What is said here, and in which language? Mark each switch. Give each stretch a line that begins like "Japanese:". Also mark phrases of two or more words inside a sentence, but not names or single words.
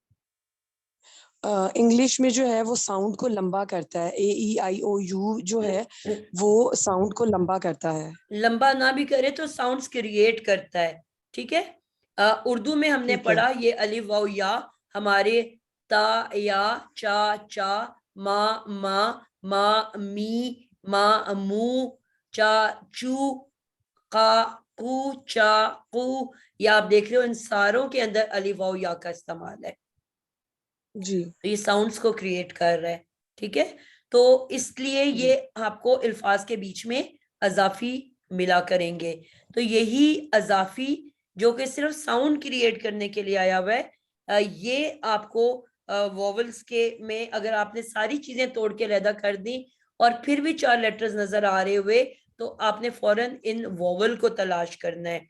Urdu: انگلش میں جو ہے وہ ساؤنڈ کو لمبا کرتا ہے. اے, ای, آئی, او, یو جو ہے وہ ساؤنڈ کو لمبا کرتا ہے. لمبا نہ بھی کرے تو ساؤنڈز کریٹ کرتا ہے. ٹھیک ہے. اردو میں ہم نے پڑھا یہ الف, واو, یا ہمارے تا, یا, چا, چا, ما, می, ما, مو, چا, چو, قا, قو, چا, قو. یا آپ دیکھ رہے ہو ان ساروں کے اندر الف, واو, یا کا استعمال ہے. جی. تو یہ ساؤنڈز کو کریٹ کر رہا ہے. ٹھیک ہے. تو اس لیے یہ آپ کو الفاظ کے بیچ میں اضافی ملا کریں گے. تو یہی اضافی جو کہ صرف ساؤنڈ کریٹ کرنے کے لیے آیا ہوا ہے, یہ آپ کو ووولز کے میں اگر آپ نے ساری چیزیں توڑ کے علیحدہ کر دی اور پھر بھی 4 لیٹرز نظر آ رہے ہوئے تو آپ نے فوراً ان ووول کو تلاش کرنا ہے.